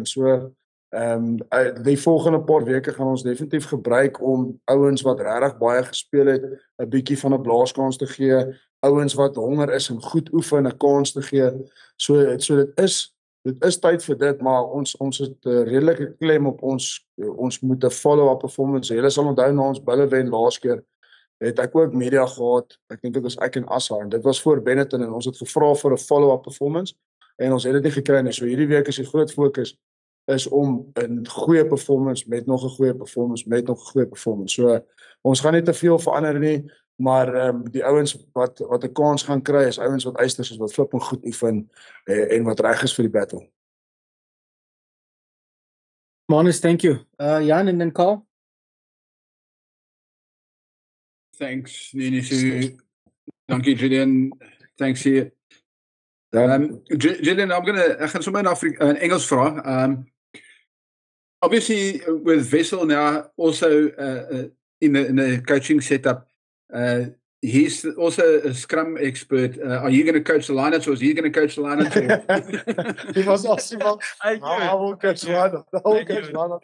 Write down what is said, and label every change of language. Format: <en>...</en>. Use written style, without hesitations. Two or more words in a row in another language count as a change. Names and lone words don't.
<af>So die volgende paar weke gaan ons definitief gebruik om ouens wat regtig baie gespeel het 'n bietjie van 'n blaaskans te gee, ouens wat honger is en goed oefen 'n kans te gee. So dit is tyd vir dit, maar ons het 'n redelike klem op ons moet 'n</af> <en>follow-up performance.</en> <af>Julle sal onthou na ons Bullewen laas keer het ek ook media gehad. Ek dink dit was ek en Assa en dit was voor Benetton en ons het gevra vir 'n</af> <en>follow-up performance</en> <af>en ons het dit nie gekry nie. So hierdie week is die groot fokus is om 'n goeie performance met nog 'n goeie performance met nog 'n goeie performance. So ons gaan nie te veel verander nie, maar die ouens wat 'n kans gaan kry is ouens wat eisters is wat flip en goed oefen en wat reg is vir die battle.</af> <en>Manus, thank you. Jan and then Carl. Thanks, Nini. Thank you, Julian. Thanks here.</en> <af>Julian, ek gaan sommer in Engels vra.</af> <en>Obviously, with Wessel now also in the coaching setup, he's also a scrum expert. Are you going to coach the lineouts or is he going to coach the lineouts? He was awesome. I will coach the lineouts.</en>